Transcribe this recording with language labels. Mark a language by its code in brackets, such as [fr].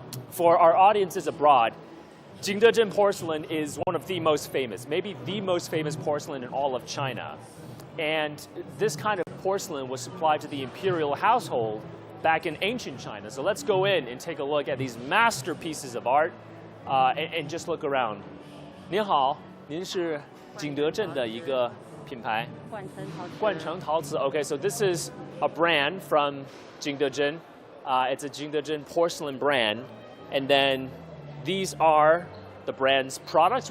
[en] For our audiences abroad, Jingdezhen porcelain is one of the most famous, maybe the most famous porcelain in all of China. And this kind of porcelain was supplied to the imperial household back in ancient China. So let's go in and take a look at these masterpieces of art and just look around. [zh] 您好，您是景德镇的一个品牌。冠城陶瓷。 [en] Okay, so this is a brand from Jingdezhen. It's a Jingdezhen porcelain brand, and then these are the brand's products.